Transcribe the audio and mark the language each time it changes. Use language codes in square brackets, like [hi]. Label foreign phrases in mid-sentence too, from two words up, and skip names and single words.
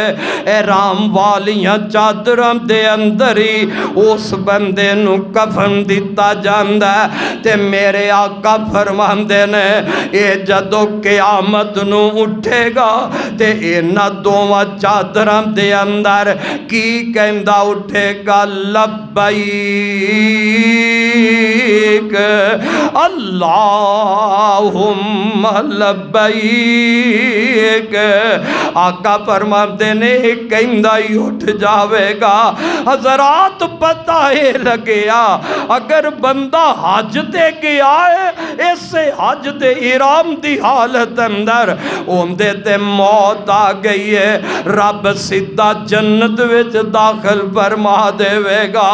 [pa] احرام والیاں چادراں دے اندر ہی اس بندے نوں کفن دتا جاندا ہے. تے میرے آقا فرماندے نیں یہ جدوں قیامت نوں اٹھے گا تے انہاں دوواں چادراں دے اندر کی کہندا اٹھے گا, [ar] لبيك اللهم لبيك. [pa] آقا فرماتے نیں کہندا ہی اٹھ جاوے گا. حضرات پتا ہے لگیا، اگر بندہ حج تے گیا ہے، اسے حج دے احرام دی حالت اندر اوہندے تے موت آ گئی ہے، رب سیدھا جنت وچ داخل فرما دیوے گا.